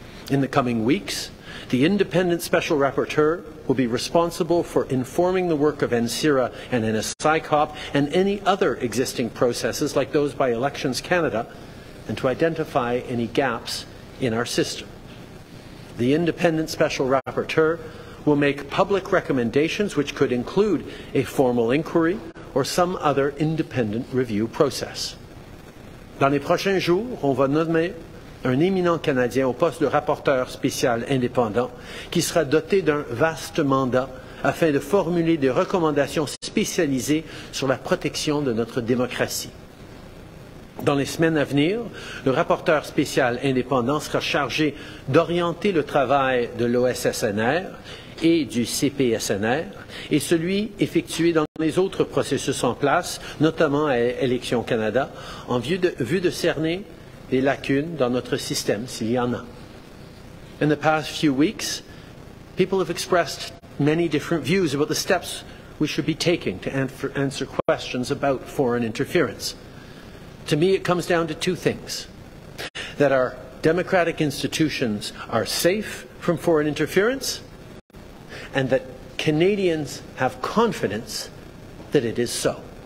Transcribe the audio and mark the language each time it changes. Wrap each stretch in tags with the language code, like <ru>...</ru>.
<en>In the coming weeks, the independent special rapporteur will be responsible for informing the work of Cela and NSICOP and any other existing processes like those by Elections Canada, and to identify any gaps in our system. The independent special rapporteur will make public recommendations which could include a formal inquiry or some other independent review process.</en> <fr>Dans les prochains jours, on va nommer un éminent Canadien au poste de rapporteur spécial indépendant qui sera doté d'un vaste mandat afin de formuler des recommandations spécialisées sur la protection de notre démocratie. Dans les semaines à venir, le rapporteur spécial indépendant sera chargé d'orienter le travail de l'OSSNR et du CPSNR et celui effectué dans les autres processus en place, notamment à Élections Canada, en vue de cerner des lacunes dans notre système, s'il y en a.</fr> <en>In the past few weeks, people have expressed many different views about the steps we should be taking to answer questions about foreign interference. To me, it comes down to two things: that our democratic institutions are safe from foreign interference, and that Canadians have confidence that it is so.</en>